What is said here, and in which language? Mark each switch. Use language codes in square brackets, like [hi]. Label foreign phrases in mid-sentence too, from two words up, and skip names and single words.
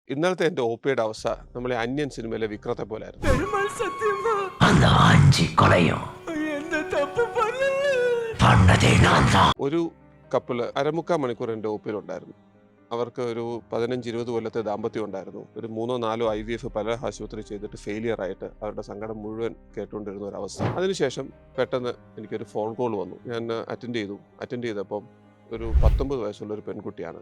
[ml] ഇന്നലത്തെ എൻ്റെ ഒ.പിയുടെ അവസ്ഥ നമ്മളെ അന്യൻ സിനിമയിലെ വിക്രത്തെ പോലായിരുന്നു. [ta] பெருமாள் சத்தியமா அந்த ஆஞ்சி கொலையும் எந்த தப்பு பண்ணல. பண்ணதே நான் தான். [ml] ഒരു കപ്പിള് അരമുക്കാൽ മണിക്കൂർ എൻ്റെ ഒ.പിയിലുണ്ടായിരുന്നു. അവർക്ക് ഒരു 15-20 കൊല്ലത്തെ ദാമ്പത്യം ഉണ്ടായിരുന്നു. ഒരു 3-4 IVF പല ആശുപത്രി ചെയ്തിട്ട് ഫെയിലിയർ ആയിട്ട് അവരുടെ സങ്കടം മുഴുവൻ കേട്ടുകൊണ്ടിരുന്ന ഒരു അവസ്ഥ. അതിനുശേഷം പെട്ടെന്ന് എനിക്കൊരു [en] phone call [ml] വന്നു. ഞാൻ അറ്റൻഡ് ചെയ്തപ്പം ഒരു 19 വയസ്സുള്ള ഒരു പെൺകുട്ടിയാണ്.